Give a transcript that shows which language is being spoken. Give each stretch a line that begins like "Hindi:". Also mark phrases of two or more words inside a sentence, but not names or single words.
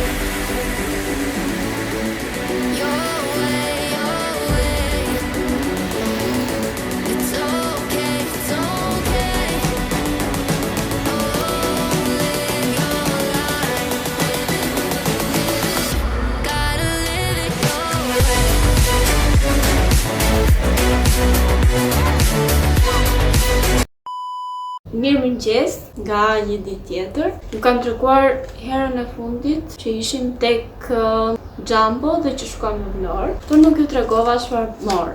English: Your way. It's okay, it's okay. Oh, live your life. Gotta live it your way.
Albanian: Mirëmëngjes nga një ditë tjetër. Ju kam treguar herën e fundit që ishim tek Jumbo dhe që shkojmë në Vlorë, por nuk ju tregova çfarë morëm.